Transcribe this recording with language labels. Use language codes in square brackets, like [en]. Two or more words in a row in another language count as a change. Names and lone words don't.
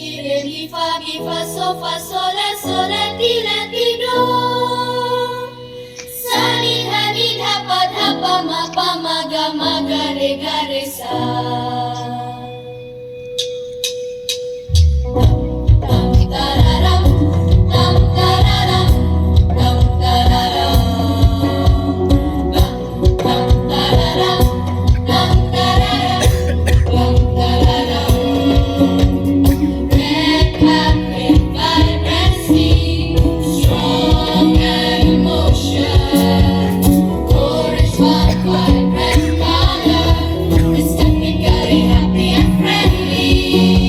[en] re mi fa sol la ti do. Sa ni ha pa ma ga re sa. Tam tararam, tam tararam, tam tararam. Tam tararam, tam tararam, tam tararam. Red carpet vibrancy, strong emotion. Orange vibrant color, aesthetically happy and friendly.